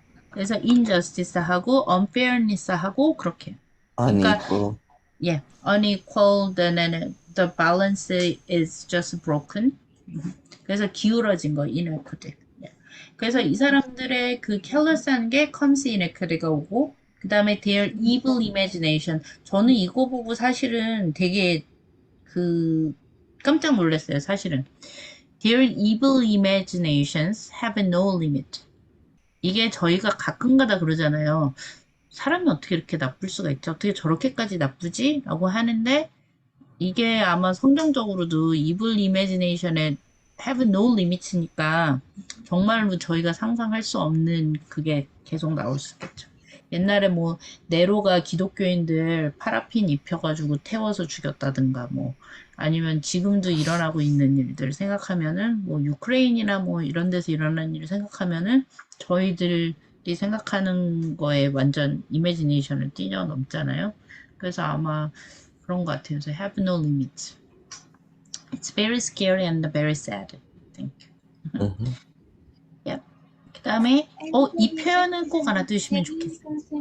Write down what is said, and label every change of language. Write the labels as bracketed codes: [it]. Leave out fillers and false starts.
[ko] 그래서 injustice하고 unfairness하고 그렇게. [en] Unequal. Yeah, unequal. Then the balance is just broken. [ko] 그래서 기울어진 거 inequity. Yeah. 그래서 이 사람들의 그 careless한 게 comes inequity가 오고, 그 다음에 their evil imagination. 저는 이거 보고 사실은 되게 깜짝 놀랐어요. [en] 사실은 their evil imaginations have no limit. [ko] 이게 저희가 가끔가다 그러잖아요. 사람이 어떻게 이렇게 나쁠 수가 있지? 어떻게 저렇게까지 나쁘지? 라고 하는데 이게 아마 성경적으로도 evil imagination에 have no limits니까 정말로 저희가 상상할 수 없는 그게 계속 나올 수 있겠죠. 옛날에 뭐 네로가 기독교인들 파라핀 입혀가지고 태워서 죽였다든가 뭐 아니면 지금도 일어나고 있는 일들 생각하면은 뭐 유크레인이나 뭐 이런 데서 일어나는 일을 생각하면은 저희들이 생각하는 거에 완전 이미지네이션을 뛰어넘잖아요. 그래서 아마 그런 것 같아요. [en] So have no limits. It's very scary and very sad. Thank you. Mhm. Yep. [ko] 그 다음에 이 표현은 꼭 알아두시면 좋겠어요.